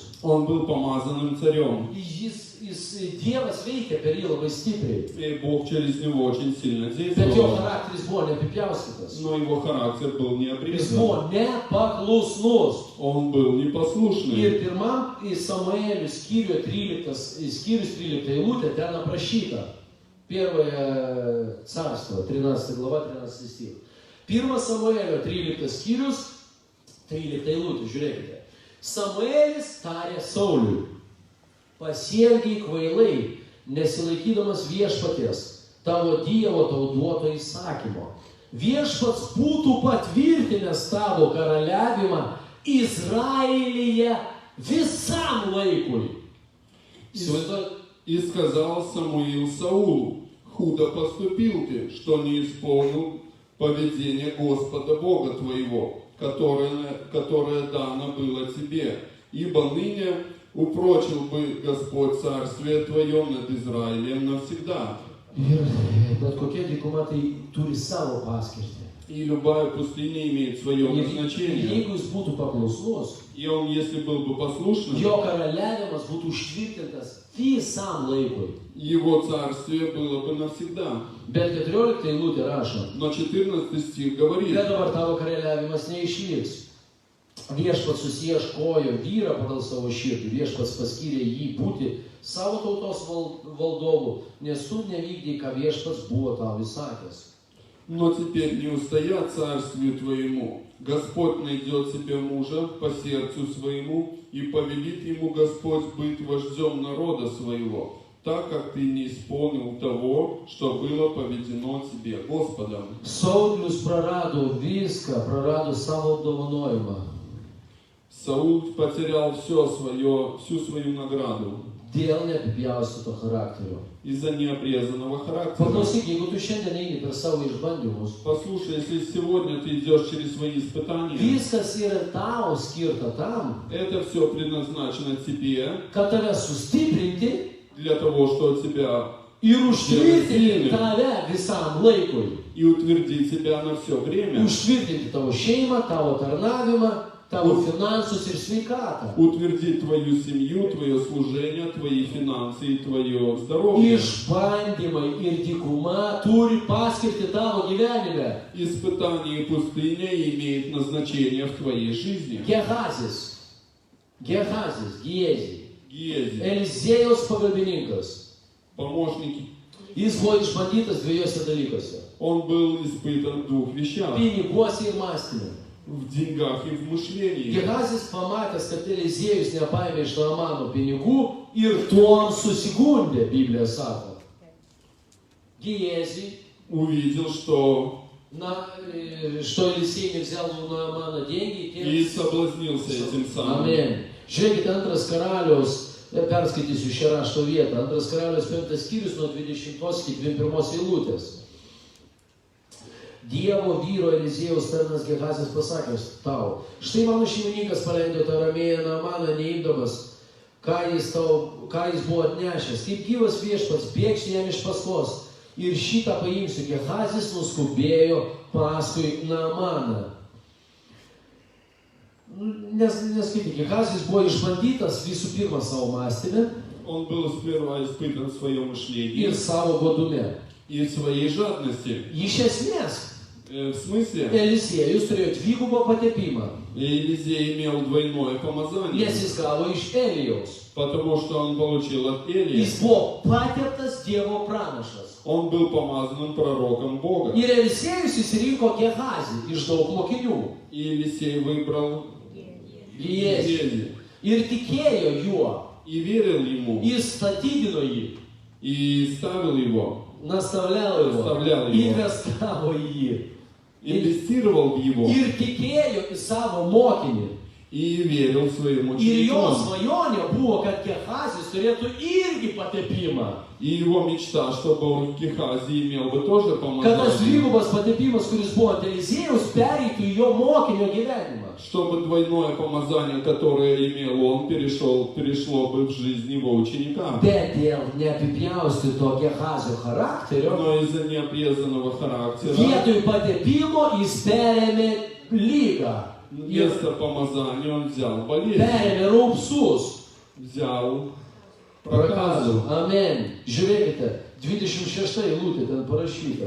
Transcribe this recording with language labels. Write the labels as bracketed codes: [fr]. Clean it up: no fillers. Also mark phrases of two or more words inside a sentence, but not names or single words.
[ru] Он был помазанным царем, [lt] Dievas veikia per jį labai stipriai. [ru] и Бог через него очень сильно [lt] Bet jo [ru] действовал. [lt] charakteris buvo neapipjaustytas. [ru] Но его характер был не [lt] Jis [ru] обрезан. [lt] buvo nepaklusnus. [ru] Он был непослушный. [lt] Ir pirmam į Samuelio skyriuje 13 eilutė ten aprašyta. [ru] Первое царство, 13 глава, 13 стих. [lt] Pirmas Samuelio 13 skyrius, 13 eilutė, žiūrėkite. Samuelis tarė Sauliui: pasielgiai kvailai, nesilaikydamas viešpaties, tavo Dievo tau duoto įsakymo. Viešpats būtų patvirtinęs tavo karaliavimą Izraelyje visam laikui. [ru] И сказал Самуил Саулу: худо поступил ты, что не исполнил поведение Господа Бога твоего, которое дано было тебе. Ибо ныне упрочил бы Господь царствие твое над Израилем навсегда. [lt] Bet kokia dykuma tai turi savo paskirtį. [ru] И любая пустыня имеет свое [lt] Ir [ru] назначение. [lt] jeigu jis būtų paklusnus, [ru] И он, если был бы послушным, [lt] jo karaliavimas būtų užtvirtintas visam laikui. [ru] его царствие было бы навсегда. [lt] Bet 14 eilutė rašo: [ru] Но 14 стих говорит: [lt] bet dabar tavo karaliavimas neišliks. Viešpats susieškojo vyrą pagal savo širdį, viešpats paskyrė jį būti savo tautos valdovu, nes tu nevykdei, ką viešpats buvo tau įsakęs. [ru] Но теперь не устоят царствию твоему. Господь найдет себе мужа по сердцу своему, и повелит ему Господь быть вождем народа своего, так как ты не исполнил того, что было поведено тебе Господом. [lt] Saulius prarado viską, prarado savo apdovanojimą. [ru] Саул потерял всю свою награду [lt] Dėl neapipjaustyto charakterio. [ru] из-за необрезанного характера. [lt] Paklausyk, jeigu tu šiandien eini per savo išbandymus, [ru] Послушай, если сегодня ты идешь через свои испытания, [lt] viskas yra tau skirta tam, [ru] это все предназначено тебе [lt] kad tave sustiprinti [ru] для того, что тебя [lt] ir užtvirtinti tave visam laikui. [ru] и утвердить тебя на все время. [lt] Užtvirtinti tavo šeimą, tavo tarnavimą, tavo finansus ir sveikatą. [ru] Утвердить твою семью, твое служение, твои финансы и твое здоровье. [lt] Išbandymai ir dykuma turi paskirti tavo gyvenime. [ru] Испытание и пустыня имеют назначение в твоей жизни. [lt] Gehazis, Giezi, [ru] Гиези, [lt] Eliziejaus pagalbininkas. [ru] помощник, [lt] Jis buvo išbandytas dviejose dalykuose. [ru] он был испытан в двух вещах. [lt] Piniguose ir mąstyme. [ru] В деньгах и в мышлении. [lt] Gehazis pamatęs, kad Eliziejus nepaėmė iš Naamano pinigų ir tuom susigundė, Biblija sako. [ru] Giezi, Увидел, что что Елисей не взял у Наамана деньги. и соблазнился этим самым. [lt] Amen. Žiūrėkite, antras karaliaus, perskaitysiu šią rašto vietą, antras karaliaus 5 skyrius nuo 20 iki 21 eilutės. Dievo vyro Eliziejaus tarnas Gehazis pasakęs tau: štai mano šeimininkas paleido tą ramėją Naamaną neimdamas, ką jis buvo atnešęs. Kaip gyvas viešpats, bėgsiu jam iš paskos ir šitą paimsiu. Gehazis nuskubėjo paskui Naamaną. Neskaityk, Gehazis buvo išbandytas visų pirma savo mąstyme [ru] Он был сперва испытан в своем мышлении [lt] ir savo godume. [ru] И в своей жадности. [lt] Iš esmės, [ru] В смысле, [lt] Eliziejus turėjo dvigubą patepimą, [ru] Елисей имел двойное помазание, [lt] nes jis gavo iš Elijaus. [ru] потому что он получил от Элии. [lt] Jis buvo pateptas Dievo pranašas. [ru] Он был помазанным пророком Бога. [lt] Ir Eliziejus išsirinko Gehazį iš daug mokinių. [ru] И Елисей выбрал [lt] Jėzų. [ru] Гезии. [lt] Ir tikėjo juo. [ru] И верил ему. [lt] Jis statydino jį. [ru] И ставил его. [lt] Nastavliavo Nastavliavo jį. [ru] его. [lt] Investavo į jį. [ru] Инвестировал в его. [lt] Ir tikėjo į savo mokinį. [ru] И верил своим [lt] Ir jo [ru] ученикам. [lt] svajonė buvo, kad Gehazis turėtų irgi patepimą. [ru] И его мечта, чтобы он в Гехазе имел бы тоже [lt] Kad tas [ru] помазание. [lt] dvigubas patepimas, kuris buvo ant Eliziejaus, pereitų į jo mokinio gyvenimą. [ru] Чтобы двойное помазание, которое имел он, перешло бы в жизнь его ученика. [lt] Bet dėl neapipjaustyto Gehazio charakterio, [ru] Но из-за необрезанного характера, [lt] vietoj patepimo jis perėmė lygą. Ir [ru] вместо помазания он взял болезнь, [lt] perėmė raupsus. [ru] взял Проказу. проказу. [lt] Amen. Žiūrėkite, 26 eilutė ten parašyta.